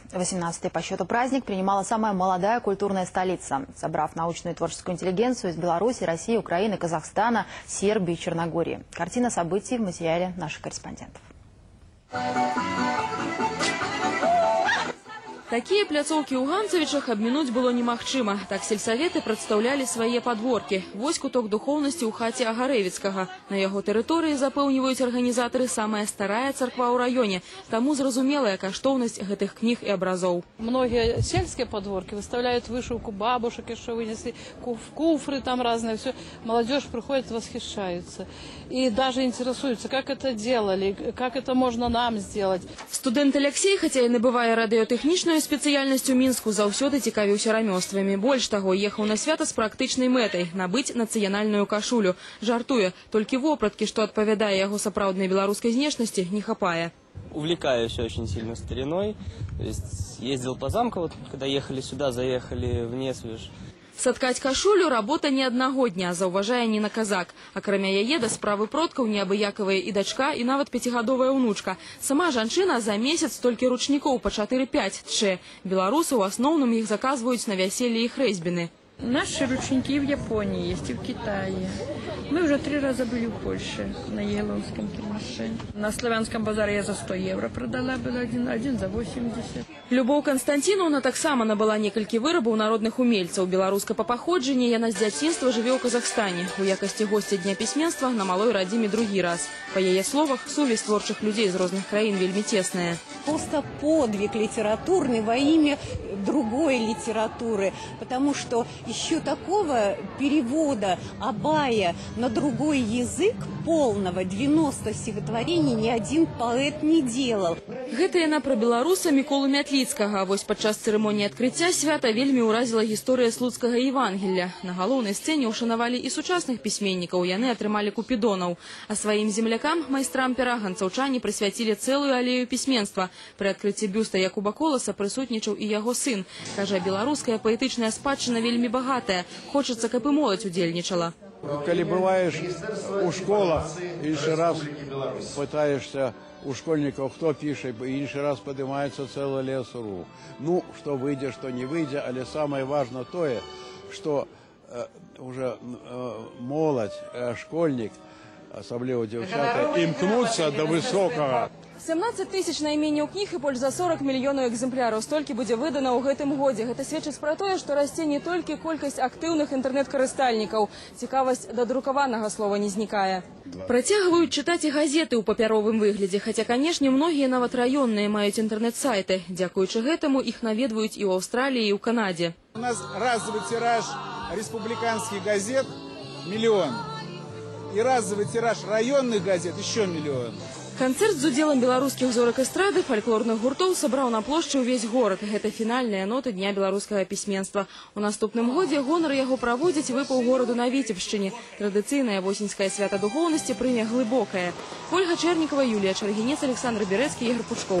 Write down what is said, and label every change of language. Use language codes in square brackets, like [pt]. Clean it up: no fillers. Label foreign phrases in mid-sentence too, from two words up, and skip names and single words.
[ru] 18-й по счету праздник принимала самая молодая культурная столица, собрав научную и творческую интеллигенцию из Беларуси, России, Украины, Казахстана, Сербии и Черногории. Картина событий в материале наших корреспондентов. [be] Такие пляцоўкі ў Ганцавічах абмінуць было немагчыма. Так сельсаветы прадстаўлялі свае падворкі. Вось куток духоўнасці ў хаце Агарэвіцкага. На яго тэрыторыі, запэўніваюць арганізатары, самая старая царква ў раёне. Таму зразумелая каштоўнасць гэтых кніг і абразоў. [ru] Многие сельские подворки выставляют вышивку бабушек, еще вынесли куфры там разные. Все. Молодежь приходит, восхищается. И даже интересуется, как это делали, как это можно нам сделать. [be] Студент Алексей, хотя и набывая радыётэхнічную спецыяльнасць у Мінску, заўсёды цікавіўся рамёствамі. Больш таго, ехаў на свята з практычнай мэтай – набыць нацыянальную кашулю. Жартуе, толькі вопраткі, што адпавядае яго сапраўднай беларускай знешнасці, не хапае. [ru] Увлекаюсь очень сильно стариной. То есть ездил по замку, вот когда ехали сюда, заехали в Несвіж. [be] Саткаць кашулю – работа не аднаго дня, заўважае Ніна Казак. Акрамя яе да справы продкаў неабыякавая і дачка, і нават 5гадовая ўнучка. Сама жанчына за месяц толькі ручнікоў па 4-5 тчэ. Беларусы ў асноўным іх заказваюць на вяселле і хрэсьбіны. [ru] Наши ручники в Японии есть и в Китае. Мы уже 3 раза были в Польше на Еловском Кирмаше. На Славянском базаре я за 100 евро продала, был один за 80. [be] Любоў Константиновна таксама набыла некалькі вырабаў народных умельцаў. Беларуска па паходжанні, яна з дзяцінства жыве ў Казахстане. У якасці госця Дня пісьменства на малой радзіме другі раз. Па яе словах, сувязь творчых людзей з розных краін вельмі цесная. [ru] Просто подвиг литературный во имя другой литературы, потому что еще такого перевода Абая на другой язык полного 90 стихотворений ни один поэт не делал. [be] Гэта яна пра беларуса Міколу Мятліцкага. Вось падчас цырымоніі адкрыцця свята вельмі ўразіла гісторыя слуцкага Евангелля. На галоўнай сцэне ўшанавалі і сучасных пісьменнікаў, яны атрымалі купідонаў. А сваім землякам, майстрам пера, ганцаўчане прысвяцілі цэлую алею пісьменства. Пры адкрыцці бюста Якуба Коласа прысутнічаў і яго сын. Кажа, беларуская паэтычная спадчына вельмі багатая. Хочацца, каб і моладзь удзельнічала. [ru] Коли бываешь у школах, [uk] інший раз [ru] пытаешься у школьников, кто пишет, и [uk] інший раз [ru] поднимается целый лес рук. Ну, что выйдет, что не выйдет, але самое важное то, что уже молодь, школьник, особливо девчата, [uk] імкнуться до [ru] высокого. [be] 17 тысяч найменняў кніг і больш за 40 мільёнаў экземпляраў. Столькі будзе выдана ў гэтым годзе. Гэта сведчыць пра тое, што расце не толькі колькасць актыўных інтэрнэт-карыстальнікаў. Цікавасць да друкаванага слова не знікае. Працягваюць чытаць і газеты ў папяровым выглядзе. Хаця, канешне, многія нават раённыя маюць інтэрнэт-сайты. Дзякуючы гэтаму іх наведваюць і ў Аўстраліі, і ў Канадзе. [ru] У нас разовый тираж республиканских газет – 1 миллион. И разовый тираж районных газет – еще 1 миллион. [be] Канцэрт з удзелам беларускіх зорак эстрады, фальклорных гуртоў сабраў на плошчы ўвесь горад. Гэта фінальныя ноты Дня беларускага пісьменства. У наступным годзе гонар яго праводзіць выпаў гораду на Віцебшчыне. Традыцыйнае восеньскае свята духоўнасці прыме глыбокае. Ольга Чэрнікава, Юлія Чаргінец, Александр Берэцкі, Ігор Пучкоў.